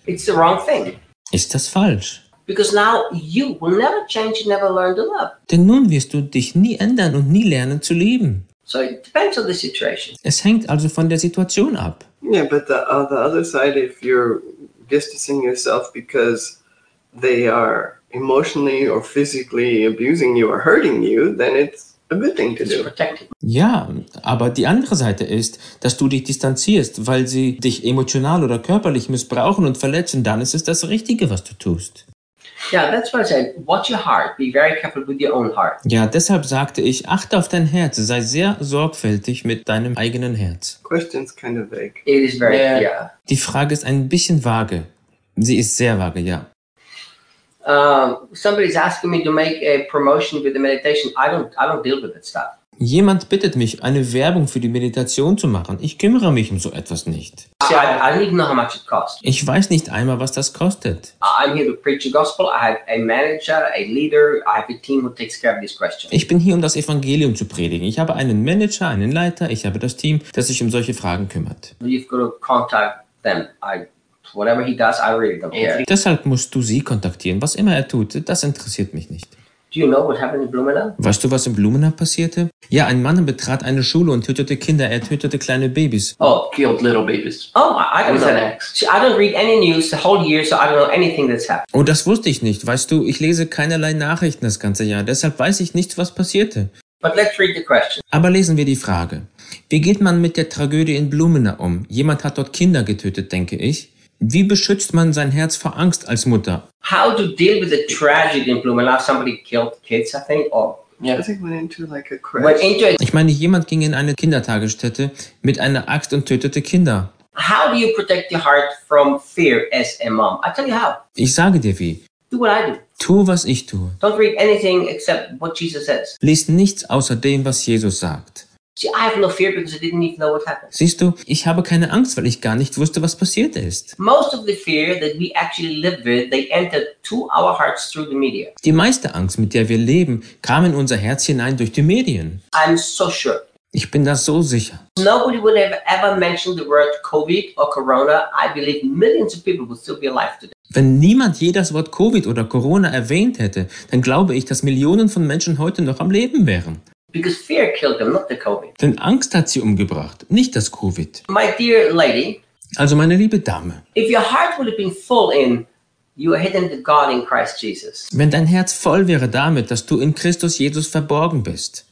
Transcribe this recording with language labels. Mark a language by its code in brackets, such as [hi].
[en] it's the wrong thing. [de] Ist das falsch? [en] Because now you will never change and never learn to love. [de] Denn nun wirst du dich nie ändern und nie lernen zu lieben. [en] So it depends on the situation. [de] Es hängt also von der Situation ab. [en] Yeah, but the other side, if you're distancing yourself because they are emotionally or physically abusing you or hurting you, then it's a good thing to do. It's protective. [de] Ja, aber die andere Seite ist, dass du dich distanzierst, weil sie dich emotional oder körperlich missbrauchen und verletzen, dann ist es das Richtige, was du tust. [en] Yeah, that's what I said. Watch your heart. Be very careful with your own heart. [de] Ja, deshalb sagte ich, achte auf dein Herz. Sei sehr sorgfältig mit deinem eigenen Herz. [en] Question's kind of vague. It is very, yeah. [de] Die Frage ist ein bisschen vage. Sie ist sehr vage, ja. [en] Somebody's asking me to make a promotion with the meditation. I don't deal with that stuff. [de] Jemand bittet mich, eine Werbung für die Meditation zu machen. Ich kümmere mich um so etwas nicht. [en] I don't even know how much it costs. [de] Ich weiß nicht einmal, was das kostet. [en] I'm here to preach the gospel. I have a manager, a leader. I have a team who takes care of this question. [de] Ich bin hier, um das Evangelium zu predigen. Ich habe einen Manager, einen Leiter. Ich habe das Team, das sich um solche Fragen kümmert. [en] You've got to contact them. Whatever he does, I really don't care. [de] Deshalb musst du sie kontaktieren. Was immer er tut, das interessiert mich nicht. [en] Do you know what happened in Blumenau? [de] Weißt du, was in Blumenau passierte? Ja, ein Mann betrat eine Schule und tötete Kinder. Er tötete kleine Babys. [en] Oh, killed little babies. Oh, I don't know. See, I don't read any news the whole year, so I don't know anything that's happened. [de] Oh, das wusste ich nicht. Weißt du, ich lese keinerlei Nachrichten das ganze Jahr. Deshalb weiß ich nicht, was passierte. [en] But let's read the question. [de] Aber lesen wir die Frage. Wie geht man mit der Tragödie in Blumenau um? Jemand hat dort Kinder getötet, denke ich. Wie beschützt man sein Herz vor Angst als Mutter? [en] How to deal with a tragedy in Blumenau? Somebody killed kids, I think. Or yeah. I think went into like a crash. [de] Ich meine, jemand ging in eine Kindertagesstätte mit einer Axt und tötete Kinder. [en] How do you protect your heart from fear as a mom? I tell you how. [de] Ich sage dir wie. [en] Do what I do. [de] Tu, was ich tue. [en] Don't read anything except what Jesus says. [de] Lies nichts außer dem, was Jesus sagt. [en] See, I have no fear because I didn't even know what happened. [de] Siehst du, ich habe keine Angst, weil ich gar nicht wusste, was passiert ist. [en] Most of the fear that we actually live with, they entered to our hearts through the media. [de] Die meiste Angst, mit der wir leben, kam in unser Herz hinein durch die Medien. [en] I'm so sure. [de] Ich bin da so sicher. [en] Nobody would have ever mentioned the word COVID or Corona. I believe millions of people would still be alive today. [de] Wenn niemand je das Wort COVID oder Corona erwähnt hätte, dann glaube ich, dass Millionen von Menschen heute noch am Leben wären. [en] Because fear killed them, not the COVID. [de] Denn Angst hat sie umgebracht, nicht das COVID. [en] My dear lady. [de] Also meine liebe Dame. [en] If your heart would have been full in, you are hidden to God in Christ Jesus. [de] Wenn dein Herz voll wäre damit, dass du in Christus Jesus verborgen bist.